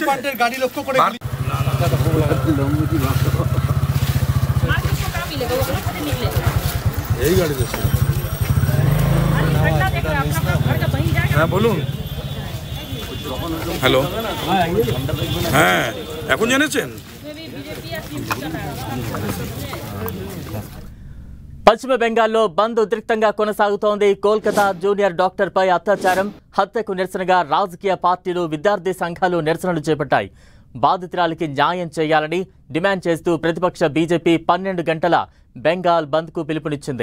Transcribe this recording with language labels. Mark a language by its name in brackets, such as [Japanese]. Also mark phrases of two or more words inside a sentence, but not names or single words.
[Bangla] গাড়ি লক্ষ্য করে এই গাড়ি হ্যাঁ বলুন হ্যালো হ্যাঁ এখন জেনেছেন [Telugu] పశ్చిమ బెంగాల్లో బంద్ ఉద్రిక్తంగా కొనసాగుతోంది. కోల్కతా జూనియర్ డాక్టర్పై అత్యాచారం హత్యకు నిరసనగా రాజకీయ పార్టీలు విద్యార్థి సంఘాలు నిరసనలు చేపట్టాయి. బాధితురాలికి న్యాయం చేయాలని డిమాండ్ చేస్తూ ప్రతిపక్ష బీజేపీ 12 గంటల బెంగాల్ బంద్కు పిలుపునిచ్చింది.